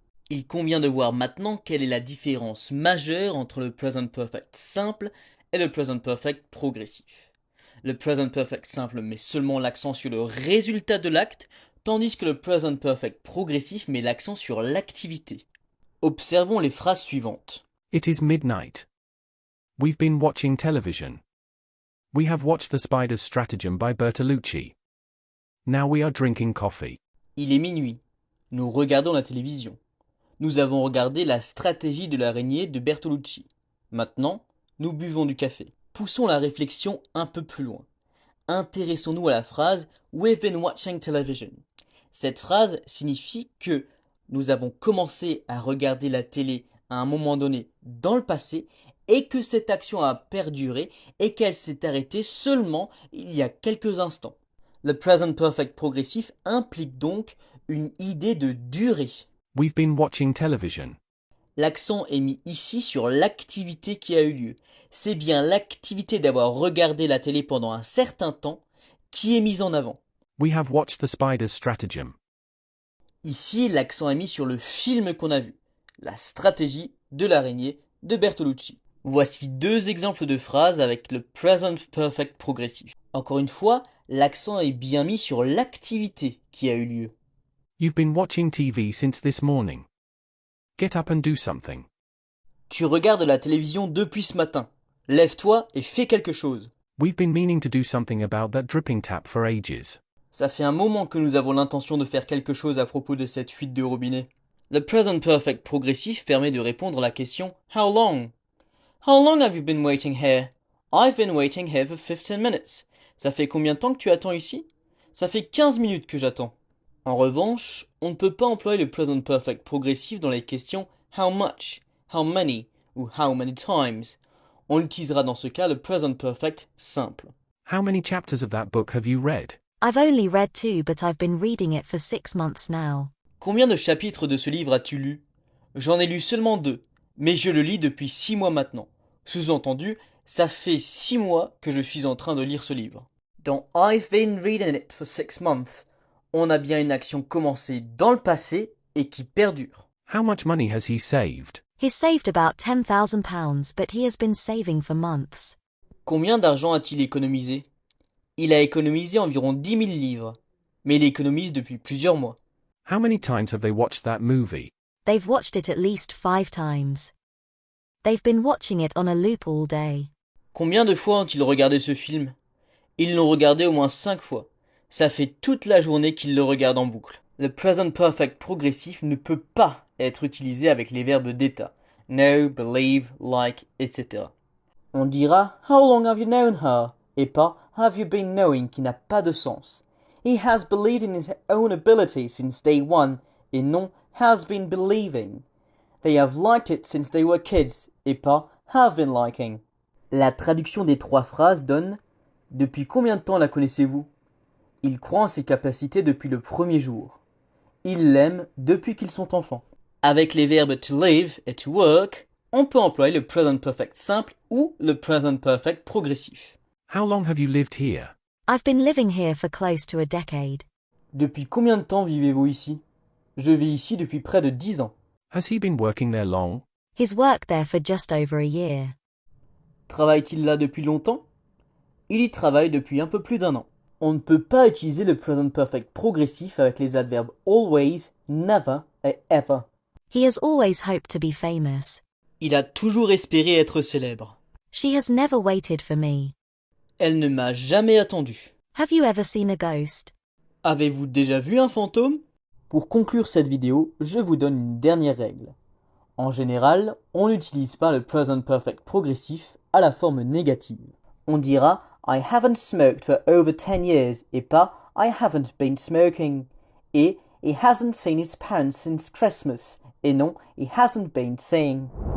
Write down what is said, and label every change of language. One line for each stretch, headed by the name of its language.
French: Il convient de voir maintenant quelle est la différence majeure entre le present perfect simple et le present perfect progressif. Le present perfect simple met seulement l'accent sur le résultat de l'acte, tandis que le present perfect progressif met l'accent sur l'activité. Observons les phrases suivantes.
English: It is midnight. We've been watching television. We have watched The Spider's Stratagem by Bertolucci. Now we are drinking coffee.
French: Il est minuit. Nous regardons la télévision. Nous avons regardé La stratégie de l'araignée de Bertolucci. Maintenant, nous buvons du café. Poussons la réflexion un peu plus loin. Intéressons-nous à la phrase
English: We've been watching television.
French: Cette phrase signifie que nous avons commencé à regarder la télé à un moment donné dans le passé et que cette action a perduré et qu'elle s'est arrêtée seulement il y a quelques instants. Le present perfect progressif implique donc une idée de durée.
English: We've been watching television.
French: L'accent est mis ici sur l'activité qui a eu lieu. C'est bien l'activité d'avoir regardé la télé pendant un certain temps qui est mise en avant.
English: We have watched The Spider's Stratagem.
French: Ici, l'accent est mis sur le film qu'on a vu, La stratégie de l'araignée de Bertolucci. Voici deux exemples de phrases avec le present perfect progressif. Encore une fois, l'accent est bien mis sur l'activité qui a eu lieu.
English: You've been watching TV since this morning. Get up and do something.
French: Tu regardes la télévision depuis ce matin. Lève-toi et fais quelque chose.
English: We've been meaning to do something about that dripping tap for ages.
French: Ça fait un moment que nous avons l'intention de faire quelque chose à propos de cette fuite de robinet. Le present perfect progressif permet de répondre à la question
English: How long? How long have you been waiting here? I've been waiting here for 15 minutes.
French: Ça fait combien de temps que tu attends ici? Ça fait 15 minutes que j'attends. En revanche, on ne peut pas employer le present perfect progressif dans les questions how much, how many ou how many times. On utilisera dans ce cas le present perfect simple.
English: How many chapters of that book have you read? I've only read 2, but I've been reading it for 6 months now.
French: Combien de chapitres de ce livre as-tu lu? J'en ai lu seulement 2, mais je le lis depuis 6 mois maintenant. Sous-entendu, ça fait 6 mois que je suis en train de lire ce livre. Dans
English: I've been reading it for 6 months,
French: on a bien une action commencée dans le passé et qui perdure.
English: How much money has he saved? He's saved about £10,000, but he has been saving for months.
French: Combien d'argent a-t-il économisé? Il a économisé environ 10 000 livres, mais il économise depuis plusieurs mois.
English: How many times have they watched that movie? They've watched it at least 5 times. They've been watching it on a loop all day.
French: Combien de fois ont-ils regardé ce film? Ils l'ont regardé au moins 5 fois. Ça fait toute la journée qu'ils le regardent en boucle. Le present perfect progressif ne peut pas être utilisé avec les verbes d'état.
English: Know, believe, like, etc.
French: On dira
English: How long have you known her?
French: Et pas
English: Have you been knowing
French: qui n'a pas de sens.
English: He has believed in his own ability since day one
French: et non
English: has been believing. They have liked it since they were kids
French: et pas
English: have been liking.
French: La traduction des 3 phrases donne Depuis combien de temps la connaissez-vous? Il croit en ses capacités depuis le premier jour. Ils l'aiment depuis qu'ils sont enfants. Avec les verbes to live et to work, on peut employer le present perfect simple ou le present perfect progressif.
English: How long have you lived here? I've been living here for close to a decade.
French: Depuis combien de temps vivez-vous ici? Je vis ici depuis près de 10 ans.
English: Has he been working there long? He's worked there for just over a year.
French: Travaille-t-il là depuis longtemps? Il y travaille depuis un peu plus d'1 an. On ne peut pas utiliser le present perfect progressif avec les adverbes always, never et ever.
English: He has always hoped to be famous.
French: Il a toujours espéré être célèbre.
English: She has never waited for me.
French: Elle ne m'a jamais attendu.
English: Have you ever seen a ghost?
French: Avez-vous déjà vu un fantôme? Pour conclure cette vidéo, je vous donne une dernière règle. En général, on n'utilise pas le present perfect progressif à la forme négative. On dira
English: I haven't smoked for over 10 years
French: et pas
English: I haven't been smoking.
French: Et
English: He hasn't seen his parents since Christmas.
French: Et non,
English: he hasn't been saying.